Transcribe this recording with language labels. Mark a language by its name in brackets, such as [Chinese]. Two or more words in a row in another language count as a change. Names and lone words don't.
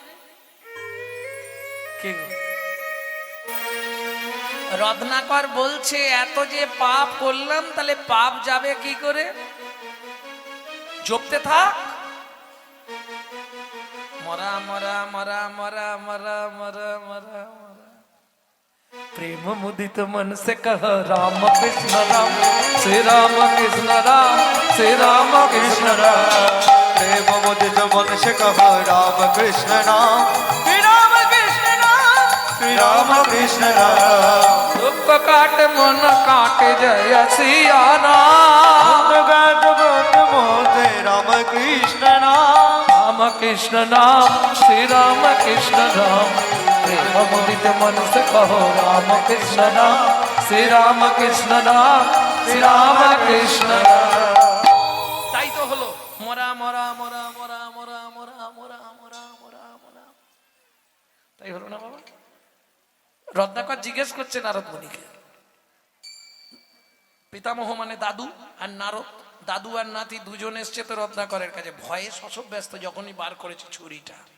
[Bangla] রত্নাকর বলছে, এত যে পাপ করলাম, তাহলে পাপ যাবে কি করে? জপতে থাক। মরা মরা মরা মরা মরা মরা মরা মরা। [Hindi] प्रेम मुदित मन से कह राम कृष्ण राम श्री राम कृष्ण राम श्री राम कृष्ण राम। प्रेम मुदित मन से कह राम कृष्ण नाम श्री राम कृष्ण नाम श्री राम कृष्ण नाम। दुख काट मन काट जय सिया राम गात गात मोते राम कृष्ण नाम राम कृष्ण नाम श्री राम कृष्ण राम। प्रेम मुदित मन से कहो राम कृष्ण नाम श्री राम कृष्ण नाम श्री राम कृष्ण नाम। [Bangla] তাই তো হলো মরা মরা মরা মরা মরা মরা মরা মরা মরা মরা। তাই হলো না বাবা? রত্নাকর জিজ্ঞেস করছে নারদ মুনিকে, পিতামহ মানে দাদু আর নারদ, দাদু আর নাতি দুজন এসছে তো রত্নাকরের কাছে, ভয়ে শশব ব্যস্ত, যখনই বার করেছে ছুরিটা।